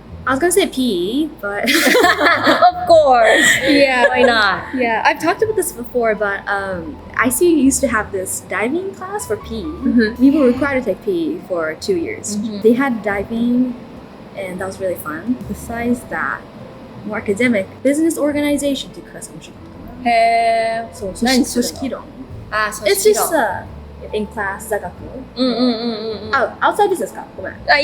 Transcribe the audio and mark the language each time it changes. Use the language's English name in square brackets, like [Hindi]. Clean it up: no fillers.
[English] I was gonna say PE, but of course. Yeah. Why not? Yeah, I've talked about this before, but ICU used to have this diving class for PE. We were required to take PE for 2 years. They had diving, and that was really fun. Besides that, more academic, business organization [Japanese] っていうクラスかもしれない。そう、組織論。 [English] It's just in class [Japanese] 座学。 [English] outside business [Japanese] か。ごめん。